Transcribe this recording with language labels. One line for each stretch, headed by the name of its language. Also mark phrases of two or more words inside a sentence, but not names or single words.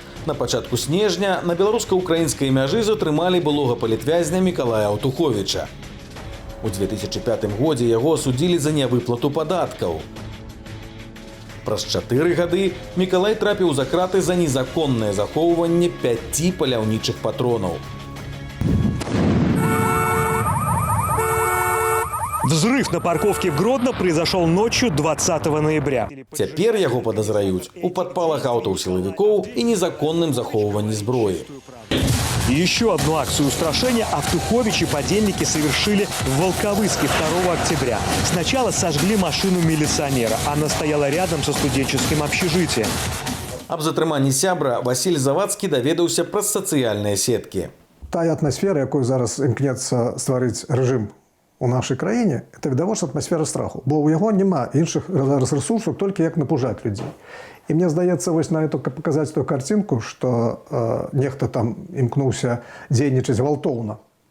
Belarusian: На пачатку снежня на беларуска-украінскай мяжы затрымалі былога палітвязня Мікалая Аўтуховіча. У 2005 годзе яго асудзілі за нявыплату падаткаў. Праз 4 гады Мікалай трапіў за краты за незаконнае захоўванне 5 паляўнічых патронаў.
Russian: Взрыв на парковке в Гродно произошел ночью 20 ноября.
Belarusian: Цяпер яго падазраюць у падпалах аўтаў сілавікоў і незаконным захоўванні зброі.
Russian: И еще одну акцию устрашения Автухович и подельники совершили в Волковыске 2 октября. Сначала сожгли машину милиционера. Она стояла рядом со студенческим общежитием.
Belarusian: Аб затрыманні сябра Васіль Завадскі даведаўся праз сацыяльныя сеткі. Тая атмасфера, якую зараз імкнецца стварыць рэжым у нашай краіне, это відавочна атмасфера страху. Бо ў яго няма іншых рэсурсаў, толькі як напужаць людзей. І мне здаецца, вось на это паказаць ту карцінку, што нехта там імкнуўся дзейнічаць гвалтоўна.